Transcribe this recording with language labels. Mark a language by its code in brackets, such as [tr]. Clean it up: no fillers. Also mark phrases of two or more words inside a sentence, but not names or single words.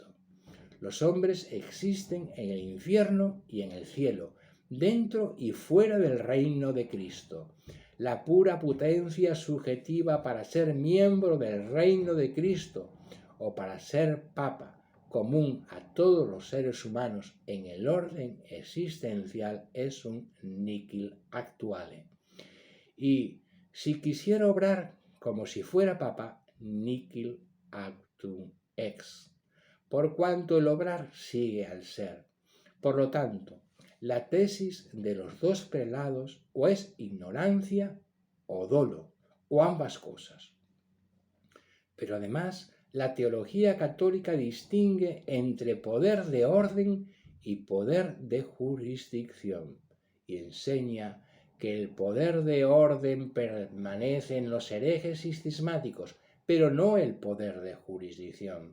[es] Los hombres existen en el infierno y en el cielo, dentro y fuera del reino de Cristo. La pura potencia subjetiva para ser miembro del reino de Cristo o para ser papa, común a todos los seres humanos en el orden existencial, es un [la] nihil actuale. [es] Y si quisiera obrar como si fuera papa, [la] nihil actum ex, [es] por cuanto el obrar sigue al ser. Por lo tanto, la tesis de los dos prelados o es ignorancia o dolo, o ambas cosas. Pero además, la teología católica distingue entre poder de orden y poder de jurisdicción, y enseña que el poder de orden permanece en los herejes y cismáticos, pero no el poder de jurisdicción.